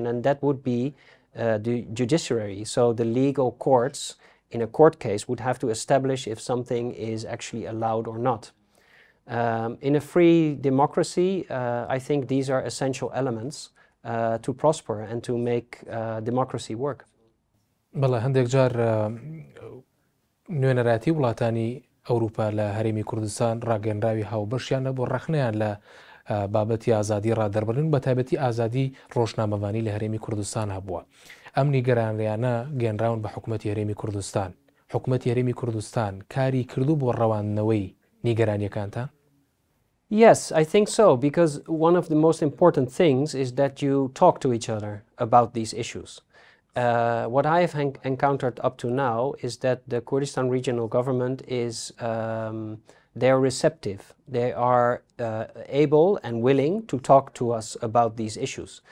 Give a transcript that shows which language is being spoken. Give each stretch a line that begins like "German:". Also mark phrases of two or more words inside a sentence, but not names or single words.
English: And that would be the judiciary. So the legal courts in a court case would have to establish if something is actually allowed or not. In a free democracy, I think these are essential elements to prosper and to make democracy work.
Central Kurdish: بەڵێ هەندێک جار نوێنەراتی وڵاتانی ئەوروپا لە هەرێمی کوردستان ڕاگەنراوی هاوبەشیانە بۆ ڕەخنەیان لە بابەتی ئازادی ڕادەربڕین بە تایبەتی ئازادی ڕۆژنامەوانی لە هەرێمی کوردستان هەبووە. ئەم نیگەرانیانە گەنراون بە حکوومەتی هەرێمی کوردستان. حکوومەتی هەرێمی کوردستان کاری کردو بۆ ڕەوانەوەی نیگەرانیەکانتان؟
English: Yes, I think so, because one of the most important things is that you talk to each other about these issues. What I have encountered up to now is that the Kurdistan regional government is they're receptive. They are able and willing to talk to us about these issues.